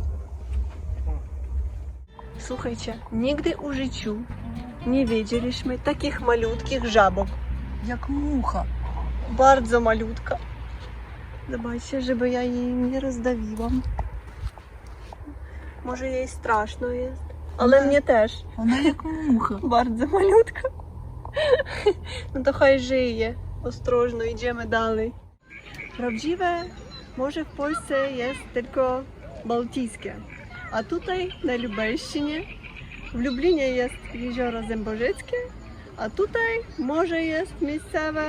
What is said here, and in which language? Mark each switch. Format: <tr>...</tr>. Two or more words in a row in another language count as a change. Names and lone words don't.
<pl>Słuchajcie, nigdy w życiu nie widzieliśmy takich malutkich żabok. Jak mucha. Bardzo malutka. Zobaczcie, żeby ja jej nie rozdawiłam. Może jej straszno jest, ale mnie też.</pl> <uk>Вона як муха.</uk> <pl>Bardzo malutka. No to chaj żyje. Ostrożno, idziemy dalej. Prawdziwe morze w Polsce jest tylko bałtyckie. A tutaj na Lubelszczynie, w Lublinie jest jezioro Zęborzeckie, a tutaj morze jest miejscowe</pl>